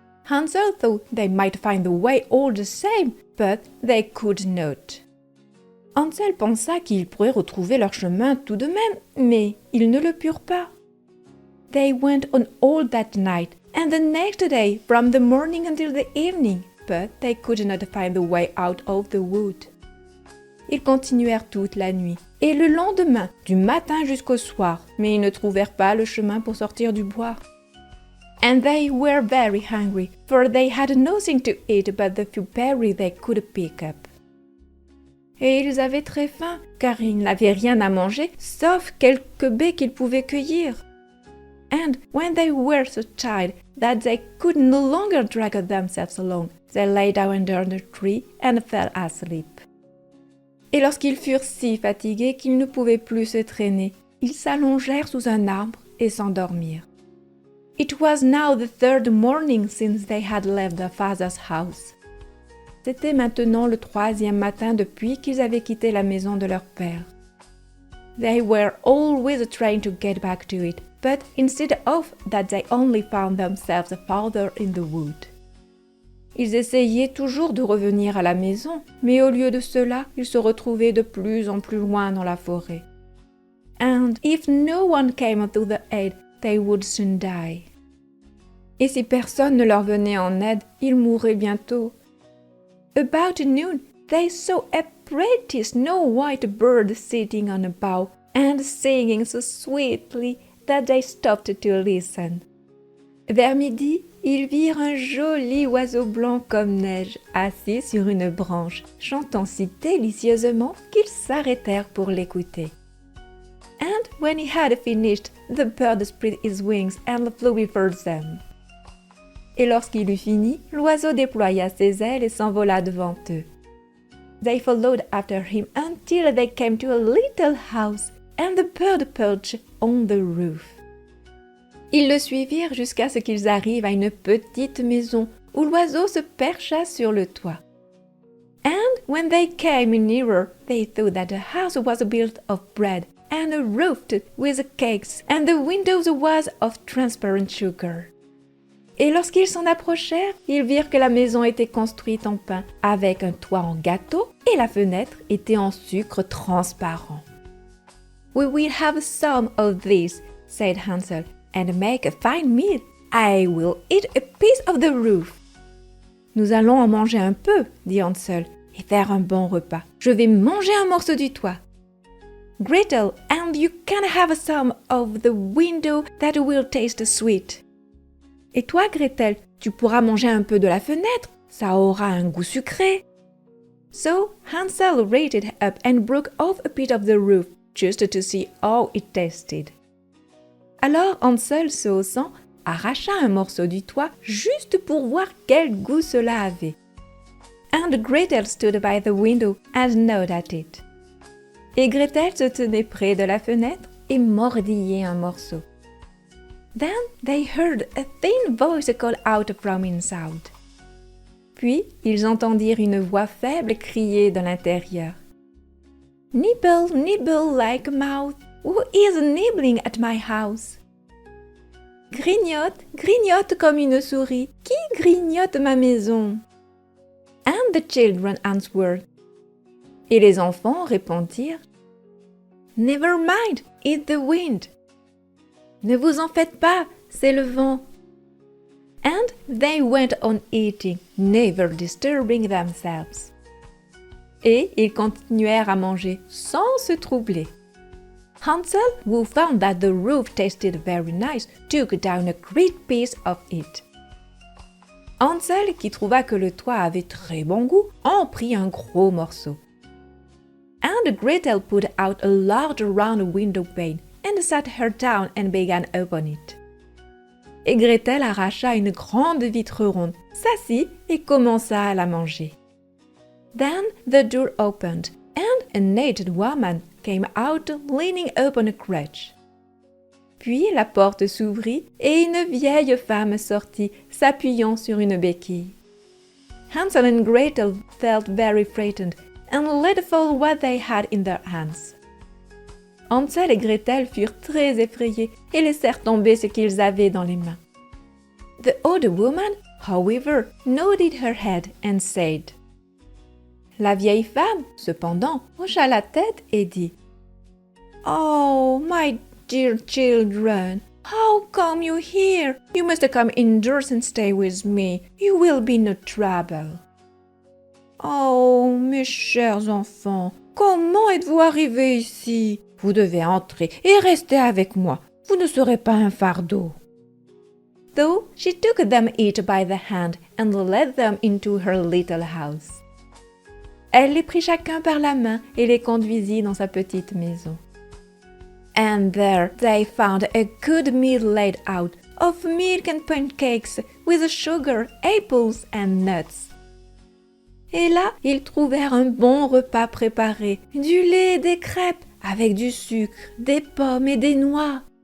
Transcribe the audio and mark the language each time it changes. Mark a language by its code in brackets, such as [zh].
[en] Hansel thought they might find the way all the same, but they could not. [fr] Hansel pensa qu'ils pourraient retrouver leur chemin tout de même, mais ils ne le purent pas. [en] They went on all that night, and the next day from the morning until the evening, but they could not find the way out of the wood. [fr] Ils continuèrent toute la nuit, et le lendemain, du matin jusqu'au soir, mais ils ne trouvèrent pas le chemin pour sortir du bois. [en] And they were very hungry, for they had nothing to eat but the few berries they could pick up. [fr] Et ils avaient très faim, car ils n'avaient rien à manger, sauf quelques baies qu'ils pouvaient cueillir. [en] And when they were so tired that they could no longer drag themselves along, they lay down under the tree and fell asleep. [fr] Et lorsqu'ils furent si fatigués qu'ils ne pouvaient plus se traîner, ils s'allongèrent sous un arbre et s'endormirent. [en] It was now the third morning since they had left their father's house. [fr] C'était maintenant le troisième matin depuis qu'ils avaient quitté la maison de leur père. [en] They were always trying to get back to it, but instead of that they only found themselves farther in the wood. [fr] Ils essayaient toujours de revenir à la maison, mais au lieu de cela, ils se retrouvaient de plus en plus loin dans la forêt. [en] and if no one came to their aid, they would soon die. [fr] Et si personne ne leur venait en aide, ils mourraient bientôt. [en] About noon, they saw a pretty snow-white bird sitting on a bough and singing so sweetly that they stopped to listen. [fr] Vers midi, ils virent un joli oiseau blanc comme neige assis sur une branche, chantant si délicieusement qu'ils s'arrêtèrent pour l'écouter. [en] And when he had finished, the bird spread his wings and flew before them. [fr] Et lorsqu'il eut fini, l'oiseau déploya ses ailes et s'envola devant eux. [en] They followed after him until they came to a little house, and the bird perched on the roof. [fr] Ils le suivirent jusqu'à ce qu'ils arrivent à une petite maison où l'oiseau se percha sur le toit. [en] And when they came nearer, they thought that the house was built of bread and roofed with cakes, and the windows was of transparent sugar. [fr] Et lorsqu'ils s'en approchèrent, ils virent que la maison était construite en pain, avec un toit en gâteau, et la fenêtre était en sucre transparent. [en] We will have some of this, said Hansel, and make a fine meal. I will eat a piece of the roof. [fr] Nous allons en manger un peu, dit Hansel, et faire un bon repas. Je vais manger un morceau du toit. [en] Gretel, and you can have some of the window that will taste sweet. [fr] Et toi, Gretel, tu pourras manger un peu de la fenêtre, ça aura un goût sucré. [en] So Hansel raised up and broke off a bit of the roof, just to see how it tasted. [fr] Alors Hansel, se haussant, arracha un morceau du toit juste pour voir quel goût cela avait. [en] And Gretel stood by the window and gnawed at it. [fr] Et Gretel se tenait près de la fenêtre et mordillait un morceau. [en] Then they heard a thin voice call out from inside. [fr] Puis ils entendirent une voix faible crier de l'intérieur. [en] Nibble, nibble like a mouse, who is nibbling at my house? [fr] Grignote, grignote comme une souris, qui grignote ma maison? [en] And the children answered. [fr] Et les enfants répondirent. [en] Never mind, it's the wind. [fr] Ne vous en faites pas, c'est le vent. [en] And they went on eating, never disturbing themselves. [fr] Et ils continuèrent à manger sans se troubler. [en] Hansel, who found that the roof tasted very nice, took down a great piece of it. [fr] Hansel, qui trouva que le toit avait très bon goût, en prit un gros morceau. [en] And Gretel put out a large round window pane and sat her down and began upon it. [fr] Et Gretel arracha une grande vitre ronde, s'assit et commença à la manger. [en] Then the door opened, and an aged woman came out leaning upon a crutch. [fr] Puis la porte s'ouvrit et une vieille femme sortit, s'appuyant sur une béquille. [en] Hansel and Gretel felt very frightened and let fall what they had in their hands. [fr] Hansel et Gretel furent très effrayés et laissèrent tomber ce qu'ils avaient dans les mains. [en] The old woman, however, nodded her head and said. [fr] La vieille femme, cependant, hocha la tête et dit [en] Oh, my dear children, how come you here? You must come indoors and stay with me. You will be no trouble. [fr] Oh, mes chers enfants, comment êtes-vous arrivés ici? Vous devez entrer et rester avec moi. Vous ne serez pas un fardeau. [en] So she took them each by the hand and led them into her little house. [fr] Elle les prit chacun par la main et les conduisit dans sa petite maison. [en] And there they found a good meal laid out of milk and pancakes with sugar, apples and nuts. [fr] Et là, ils trouvèrent un bon repas préparé, du lait et des crêpes, avec du sucre, des pommes et des noix.